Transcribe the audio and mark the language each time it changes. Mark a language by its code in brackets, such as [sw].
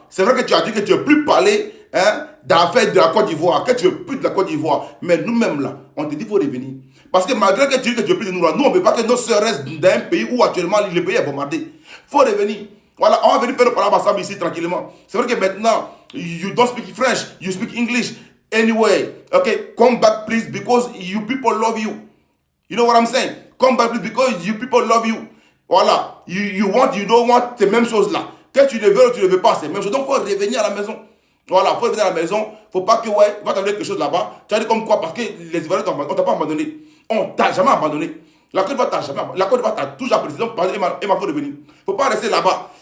[fr] C'est vrai que tu as dit que tu ne veux plus parler d'affaires de la Côte d'Ivoire, que tu ne veux plus de la Côte d'Ivoire. Mais nous-mêmes, là, on te dit qu'il faut revenir. Parce que malgré que tu dis que tu ne veux plus de nous, là, nous, on ne veut pas que nos sœurs restent dans un pays où actuellement le pays est bombardé. Il faut revenir. Voilà, on va venir faire le parler ensemble ici tranquillement. C'est vrai que maintenant, [en] you don't speak French, you speak English. Anyway, okay, come back please because you people love you. You know what I'm saying? Come back please because you people love you. [fr] Voilà, [en] you don't want [fr] ces mêmes choses là. Que tu le veux ou tu ne le veux pas, c'est la même chose. Donc, il faut revenir à la maison. Voilà, il faut revenir à la maison. Il ne faut pas que, ouais, va t'amener quelque chose là-bas. Tu as dit comme quoi? Parce que les Ivoiriens, on ne t'a pas abandonné. On ne t'a jamais abandonné. La Côte d'Ivoire t'a toujours apprécié. Donc, il m'a faut revenir. Il ne faut pas rester là-bas.